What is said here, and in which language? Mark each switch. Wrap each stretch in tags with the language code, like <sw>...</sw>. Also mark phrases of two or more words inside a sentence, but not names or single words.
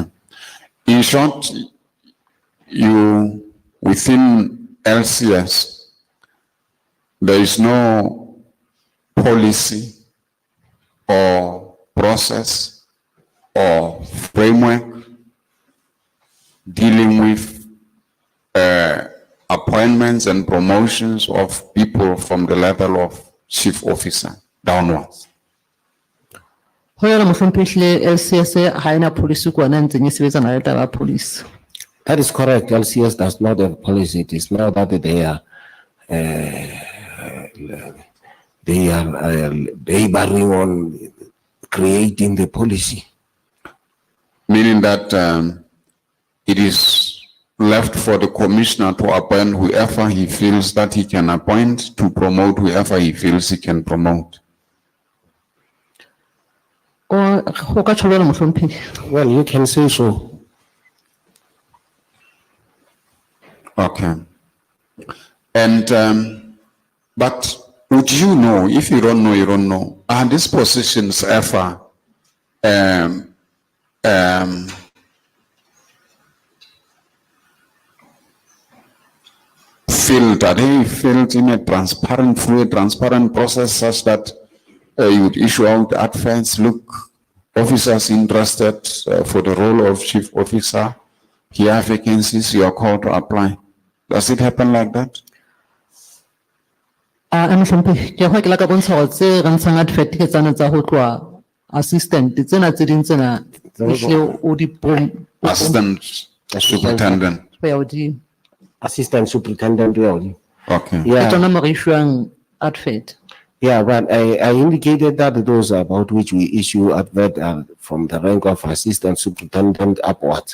<en>In short, you within LCS, there is no policy or process or framework dealing with appointments and promotions of people from the level of chief officer downwards.</en> <st>Ho yona mohlomphehi LCS ha ena policy kwana ntseng e sebetsana le taba police.</st> <en>That is correct. LCS does not have policy. It is now that they are laboring on creating the policy. Meaning that it is left for the commissioner to appoint whoever he feels that he can appoint, to promote whoever he feels he can promote.</en> <st>O ka tjho jwalo mohlomphehi.</st> <en>Well, you can say so. Okay. And but would you know, if you don't know, you don't know, are these positions ever filled? Are they filled in a transparent, fluid, transparent process such that you would issue out adverts, look, officers interested for the role of chief officer, here are vacancies, you are called to apply. Does it happen like that?</en> <st>Mohlomphehi ke ho ke la ka bontsha hore tse re ntshang advert ke tsana tsa ho tloha assistant tsena tse ding tsena ehlile o di</st> <en>Assistant superintendent. Assistant superintendent. Okay.</en> <st>ke tsona mo re issuang advert.</st> <en>Yeah, but I indicated that those about which we issue advert from the rank of assistant superintendent upwards.</en>